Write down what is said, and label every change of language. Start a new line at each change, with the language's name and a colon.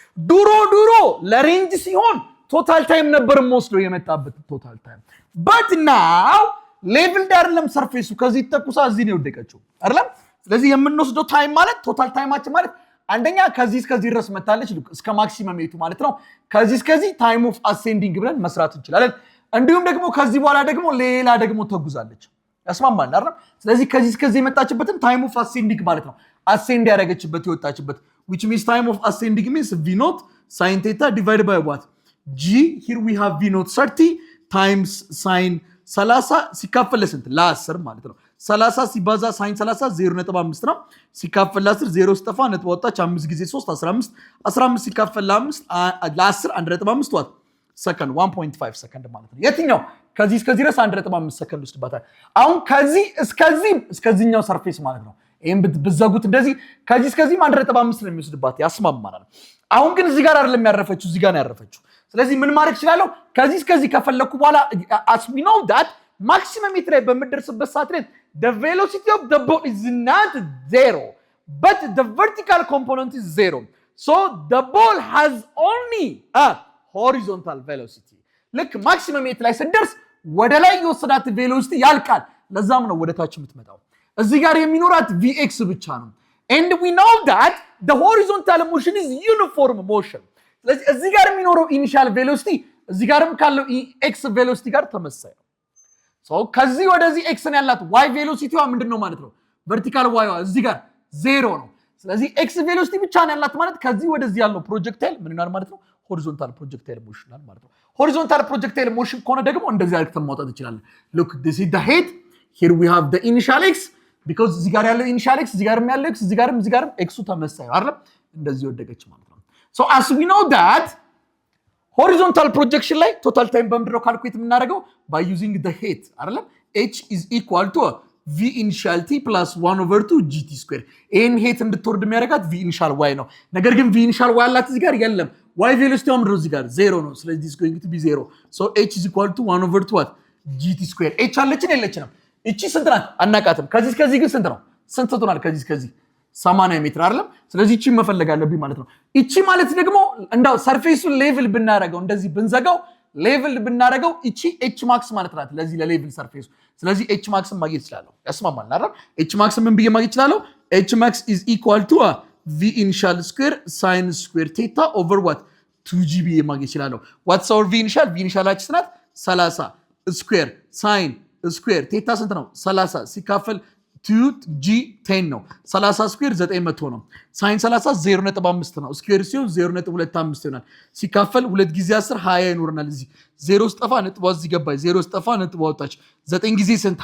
Amharic: ድሮ ለሬንጅ ሲሆን ቶታል ታይም ነበር የምወስደው የመጣበት ቶታል ታይም።
English: but now
Amharic: ሌቭል ዳር ለም ሰርፌሱ ከዚህ ተኩሳ እዚህ ነው የወደቀችው አይደለም? ስለዚህ የምንወስደው ታይም ማለት ቶታል ታይማችን ማለት አንደኛ ከዚህ እስከዚህ ድረስ መታለች እስከ ማክሲመም ሄቱ ማለት ነው። ከዚህ እስከዚህ ታይም ኦፍ አሴንዲንግ ብለን መስራት እንችላለን። እንዲሁም ደግሞ ከዚህ በኋላ ደግሞ ሌላ ደግሞ ተጉዛለች። ያስማማል አይደል? ስለዚህ ከዚህ እስከዚህ የመጣችበትን ታይም ኦፍ አሴንዲንግ ማለት ነው። አሴንድ ያደረገችበት የወጣችበት
English: which means time of ascending means v naught sin theta divided by what g. here we have v naught 30 times sin 30
Amharic: ሲካፈል ለስንት? ለ10 ማለት ነው። 30 ሲባዛ sin 30 0.5 ነው። ሲካፈል ለ10 0 ስጠፋ ነጥብ ወጣች። 5 ጊዜ 3 15 15 ሲካፈል ለ5 ለ10 1.5 ዋት ሰከንድ 1.5 ሰከንድ ማለት ነው። የትኛው ከዚህ እስከዚህ ድረስ 1.5 ሰከንድ ወስድባታል። አሁን ከዚህ እስከዚህኛው ሰርፌስ ማለት ነው። ይሄን ብትዘጉት እንደዚህ ከዚህ እስከዚህም 1.5 ነው የሚወስድባት። ያስማማናል። አሁን ግን እዚህ ጋር አይደለም ያረፈችው፣ እዚህ ጋር ነው ያረፈችው። ስለዚህ ምን ማድረግ ይችላል?
English: ከዚህ እስከዚህ ከፈለኩ በኋላ as we know that maximum
Amharic: ሜትር ላይ በመደርስበት ሰዓት ላይ
English: the velocity of the ball is not 0 but the vertical component is 0. so the ball has only a horizontal velocity.
Amharic: ልክ ማክሲመም ሜትር ላይ ስንደርስ ወደ ላይ የወሰዳት ቬሎሲቲ ያልቃል። ለዛም ነው ወደ ታች የምትመጣው። እዚህ ጋር የሚኖራት vx ብቻ ነው።
English: and we know that the horizontal motion is uniform motion.
Amharic: ስለዚህ እዚህ ጋር የሚኖረው ኢኒሻል ቬሎሲቲ እዚህ ጋርም ካለው x ቬሎሲቲ ጋር ተመሳሳይ ነው። ሶ ከዚህ ወደዚህ x ነው ያላት y ቬሎሲቲዋ ምንድነው ማለት ነው? ቨርቲካል yዋ እዚህ ጋር 0 ነው። ስለዚህ x ቬሎሲቲ ብቻ ነው ያላት ማለት ከዚህ ወደዚህ ያለው ፕሮጀክታይል ምን ይሆናል ማለት ነው? ሆሪዞንታል ፕሮጀክታይል ሞሽን ማለት ነው። ሆሪዞንታል ፕሮጀክታይል ሞሽን ከሆነ ደግሞ እንደዚህ አድርገን ማውጣት እንችላለን።
English: look this is the head, here we have the initial x because
Amharic: እዚህ ጋር ያለው ኢኒሻል x እዚህ ጋርም ያለው x እዚህ ጋርም x ተመሳሳይ አይደል?
English: እንደዚህ ወደቀች ማለት ነው። so as we know that horizontal projection ላይ total time
Amharic: በምድረው ካልኩሌት የምናደርገው
English: by using the head አይደል? h is equal to v initial t plus 1 over 2 gt square.
Amharic: ይሄን ሄት እንድትወርድ የሚያደርጋት v initial y ነው። ነገር ግን v initial y አላት እዚህ ጋር የለም። y velocity ምንድነው እዚህ ጋር 0 ነው። ስለዚህ
English: this is going to be 0. so h is equal to 1 over 2 what gt square.
Amharic: h አለችን የለችንም? እቺ ስንት ናት? አናቃትም። ከዚህ እስከዚህ ግን ስንት ነው? ስንት ትሆናል? ከዚህ እስከዚህ 80 ሜትር አይደለም? ስለዚህ እቺ መፈለግ አለብኝ ማለት ነው። እቺ ማለት ደግሞ እንዳው ሰርፌሱን ሌቭል ብናረጋው እንደዚህ ብንዘጋው ሌቭል ብናረጋው እቺ h max ማለት ናት ለዚህ ለሌቭል ሰርፌሱ። ስለዚህ h max ማግኘት ይችላልው። ያስማማል አይደል? h max ምን ብዬ ማግኘት ይችላልው?
English: h max is equal to v initial square sin square theta over what 2g
Amharic: ብዬ ማግኘት ይችላልው።
English: what's our v initial?
Amharic: v initial አችን ናት 30 square sin ስኩዌር ቴታ ስንት ነው? 30 ሲካፈል 2g 10 ነው። 30 ስኩዌር 900 ነው። ሳይን 30 0.5 ነው። ስኩዌር ሲሆን 0.25 ይሆናል። ሲካፈል 2 ጊዜ 10 20 ይኖርናል። እዚህ 0 ስጠፋ ነጥብ እዚህ ገባች። 0 ስጠፋ ነጥብ ወጣች። 9 ጊዜ ስንት?